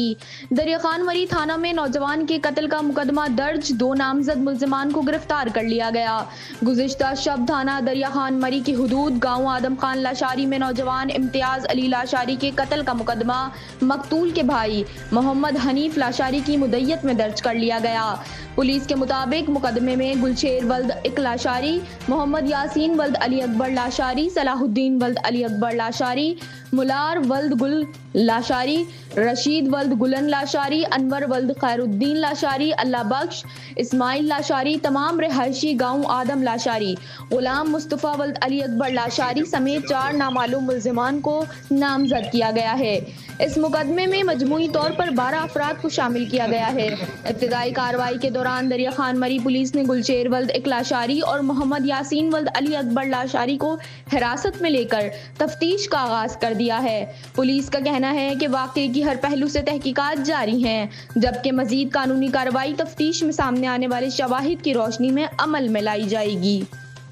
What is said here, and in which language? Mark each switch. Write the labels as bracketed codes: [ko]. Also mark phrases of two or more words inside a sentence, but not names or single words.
[ur] دریا خان مری تھانہ میں نوجوان کے قتل کا مقدمہ درج، 2 نامزد ملزمان کو گرفتار کر لیا گیا. گزشتہ شب تھانہ دریا خان مری کی حدود گاؤں آدم خان لاشاری میں نوجوان امتیاز علی لاشاری کے قتل کا مقدمہ مقتول کے بھائی محمد حنیف لاشاری کی مدت میں درج کر لیا گیا. پولیس کے مطابق مقدمے میں گل شیر ولد اک لاشاری، محمد یاسین ولد علی اکبر لاشاری، صلاح الدین ولد علی اکبر لاشاری، ملار ولد گل لاشاری، رشید ولد گلن لاشاری، انور ولد خیر الدین لاشاری، اللہ بخش، اسماعیل لاشاری تمام رہائشی گاؤں آدم لاشاری، غلام مصطفیٰ ولد علی اکبر لاشاری سمیت 4 نامعلوم ملزمان کو نامزد کیا گیا ہے. اس مقدمے میں مجموعی طور پر 12 افراد کو شامل کیا گیا ہے. ابتدائی کارروائی کے دوران دریا خان مری پولیس نے گل شیر ولد اک لاشاری اور محمد یاسین ولد علی اکبر لاشاری کو حراست میں لے کر تفتیش کا آغاز کر دیا ہے. پولیس کا کہنا ہے کہ واقعے کی ہر پہلو سے تحقیقات جاری ہیں، جبکہ مزید قانونی کارروائی تفتیش میں سامنے آنے والے شواہد کی روشنی میں عمل میں لائی جائے گی.